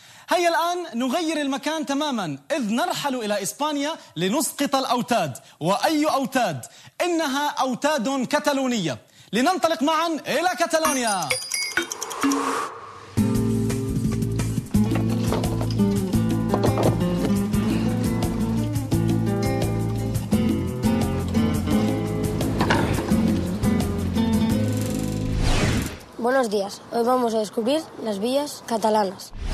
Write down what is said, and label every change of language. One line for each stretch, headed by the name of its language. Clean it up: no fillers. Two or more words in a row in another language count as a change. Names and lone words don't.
Arabic: هيا الآن نغير المكان تماما، إذ نرحل إلى إسبانيا لنسقط الأوتاد. وأي أوتاد؟ إنها أوتاد كتالونية. لننطلق معا إلى كتالونيا.
Spanish: Buenos días, hoy vamos a descubrir las villas catalanas.